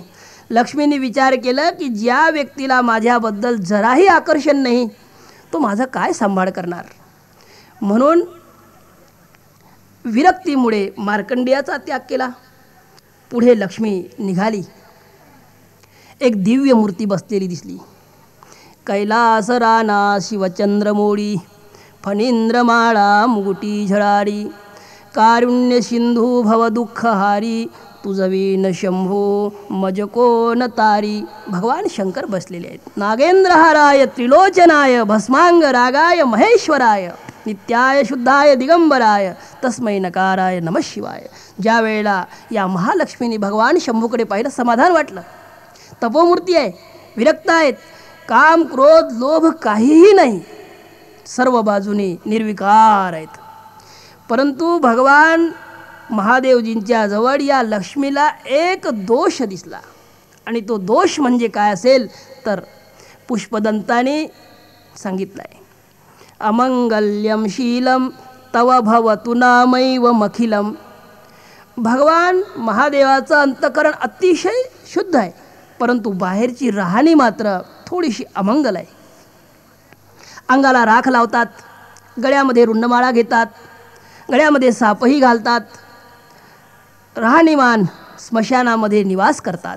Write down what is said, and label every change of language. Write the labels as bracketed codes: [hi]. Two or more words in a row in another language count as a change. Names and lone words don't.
[mr] लक्ष्मीने विचार केला की ज्या व्यक्तीला माझ्याबद्दल जराही आकर्षण नाही तो माझा काय सांभाळ करणार. म्हणून विरक्तीमुळे मार्कंडेयाचा त्याग केला. पुढे लक्ष्मी निघाली. एक दिव्य मूर्ती बसलेली दिसली. कैलास राना शिवचंद्रमोळी फणींद्रमाळा मुगुटी झळारी कारुण्य सिंधू भव दुःखहारी तुझवीन शंभो मजको न तारी. भगवान शंकर बसलेले आहेत. [sa] नागेंद्रहाराय त्रिलोचनाय भस्मांग रागाय महेश्वराय नित्याय शुद्धाय दिगंबराय तस्मै नकाराय नमः शिवाय. [mr] ज्या वेळेला या महालक्ष्मीने भगवान शंभूकडे पाहिलं समाधान वाटलं. तपोमूर्ती आहे, विरक्त आहेत, काम क्रोध लोभ काहीही नाही, सर्व बाजूने निर्विकार आहेत. परंतु भगवान महादेवजींच्या जवळ या लक्ष्मीला एक दोष दिसला, आणि तो दोष म्हणजे काय असेल तर पुष्पदंताने सांगितलं आहे. [sa] अमंगल्यम शीलम तव भवतु नामैव मखिलम. [mr] भगवान महादेवाचं अंतःकरण अतिशय शुद्ध आहे, परंतु बाहेरची राहणी मात्र थोडीशी अमंगल आहे. अंगाला राख लावतात, गळ्यामध्ये रुंडमाळा घेतात, गळ्यामध्ये सापही घालतात, राहणीमान स्मशानामध्ये निवास करतात.